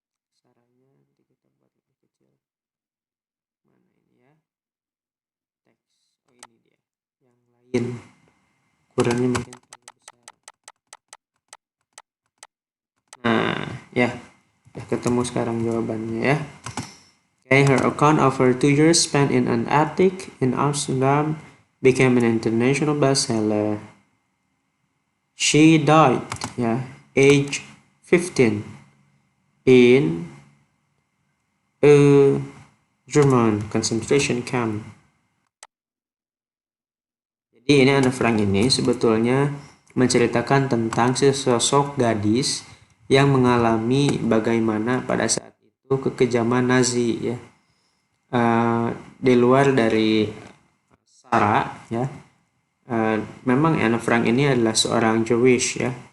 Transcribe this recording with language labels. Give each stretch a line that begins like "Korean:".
Indonesian: Besarannya nanti kita buat lebih kecil. Mana ini ya? Teks. Oh, ini dia. Yang lain. Ukurannya mungkin terlalu besar. Nah, ya. Udah ketemu sekarang jawabannya ya.
English: Okay, her account of her 2 years spent in an attic in Amsterdam became an international bestseller. She died, age 15 in a German concentration camp.
Indonesian: Jadi ini Anne Frank ini sebetulnya menceritakan tentang sesosok gadis yang mengalami bagaimana pada saat itu kekejaman Nazi ya. Di luar dari Sarah ya. Memang Anne Frank ini adalah seorang Jewish ya.